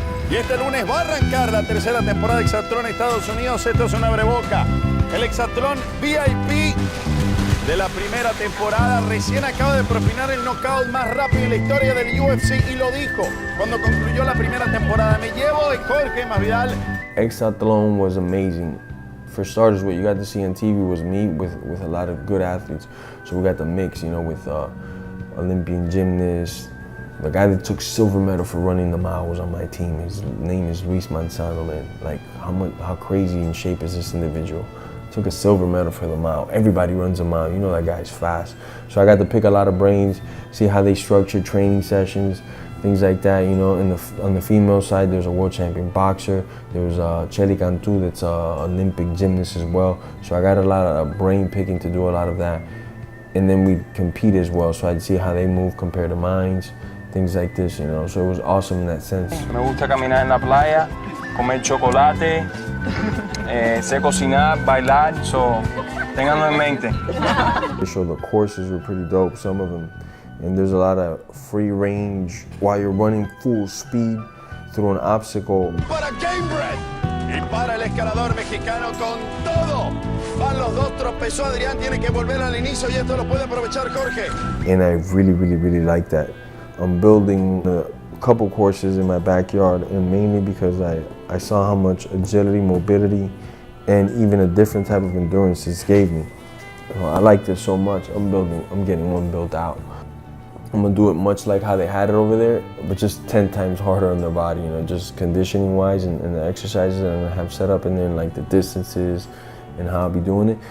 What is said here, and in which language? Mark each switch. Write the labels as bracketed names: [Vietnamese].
[Spanish] Y este lunes va a arrancar la tercera temporada de Exatlón en Estados Unidos. Esto es un abreboca. El Exatlón VIP de la primera temporada recién acaba de propinar el knockout más rápido en la historia del UFC y lo dijo cuando concluyó la primera temporada. Me llevo de Jorge Masvidal. [English] Exatlón was amazing. For starters, what you got to see on TV was me with a lot of good athletes. So we got the mix, you know, with Olympian gymnasts. The guy that took silver medal for running the mile was on my team. His name is Luis Manzano, man. Like, how crazy in shape is this individual? Took a silver medal for the mile. Everybody runs a mile. You know that guy's fast. So I got to pick a lot of brains, see how they structure training sessions, things like that. You know, on the female side, there's a world champion boxer. There's Chely Cantu, that's an Olympic gymnast as well. So I got a lot of brain picking to do a lot of that. And then we compete as well, so I'd see how they move compared to mine. things like this, you know. So it was awesome in that sense. [Spanish] Me gusta caminar en la playa, comer chocolate, sé cocinar, bailar, so ténganlo en mente. [English] So the courses were pretty dope, some of them. And there's a lot of free range while you're running full speed through an obstacle. [Spanish] Para Gamebred y para el escalador mexicano con todo. Van los dos, tropezó Adrián, tiene que volver al inicio y esto lo puede aprovechar Jorge. [English] And I really like that. I'm building a couple courses in my backyard, and mainly because I saw how much agility, mobility, and even a different type of endurance this gave me. I like this so much, I'm getting one built out. I'm gonna do it much like how they had it over there, but just 10 times harder on their body, you know, just conditioning wise and the exercises that I'm gonna have set up in there, and like the distances and how I'll be doing it.